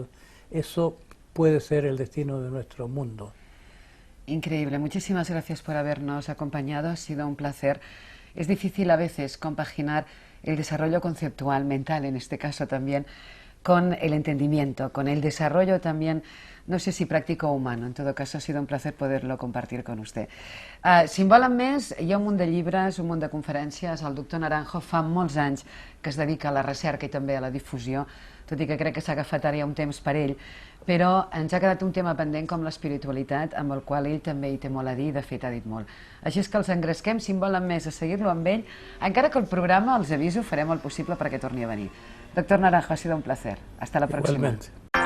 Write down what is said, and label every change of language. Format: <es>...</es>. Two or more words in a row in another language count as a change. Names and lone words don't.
<es>Eso puede ser el destino de nuestro mundo. Increíble. Muchísimas gracias por habernos acompañado. Ha sido un placer. Es difícil a veces compaginar el desarrollo conceptual, mental en este caso también, con el entendimiento, con el desarrollo también, no sé si pràctic o humano.</es> <ca>En tot cas,</ca> <es>ha sido un placer poder-lo compartir con usted.</es> <ca>Si en volen més, hi ha un munt de llibres, un munt de conferències. El doctor Naranjo fa molts anys que es dedica a la recerca i també a la difusió, tot i que crec que s'ha agafat ara ja un temps per ell, però ens ha quedat un tema pendent com l'espiritualitat, amb el qual ell també hi té molt a dir i de fet ha dit molt. Així és que els engresquem, si en volen més, a seguir-lo amb ell, encara que el programa, els aviso, farem el possible perquè torni a venir.</ca> <es>Doctor Naranjo, ha sido un placer. Hasta la próxima. Igualmente.</es>